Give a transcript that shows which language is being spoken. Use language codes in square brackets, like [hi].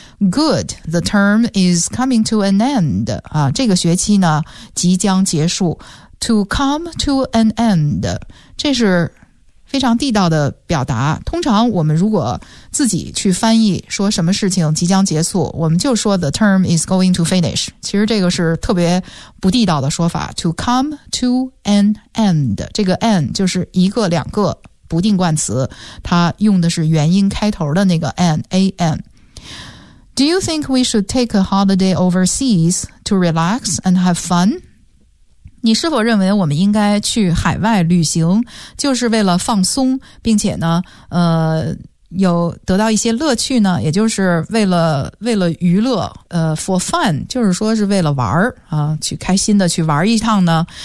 [en] Good, the term is coming to an end. [zh] 啊，这个学期呢即将结束。 [en] To come to an end， [zh] 这是非常地道的表达。通常我们如果自己去翻译说什么事情即将结束，我们就说 [en] the term is going to finish。 [zh] 其实这个是特别不地道的说法。 [en] To come to an end， [zh] 这个 end 就是一个两个不定冠词，它用的是元音开头的那个 an a n。 [en] Do you think we should take a holiday overseas to relax and have fun? [zh] 你是否认为我们应该去海外旅行，就是为了放松，并且呢，有得到一些乐趣呢？也就是为了娱乐， [en] for fun， [zh] 就是说是为了玩儿啊，去开心的去玩一趟呢？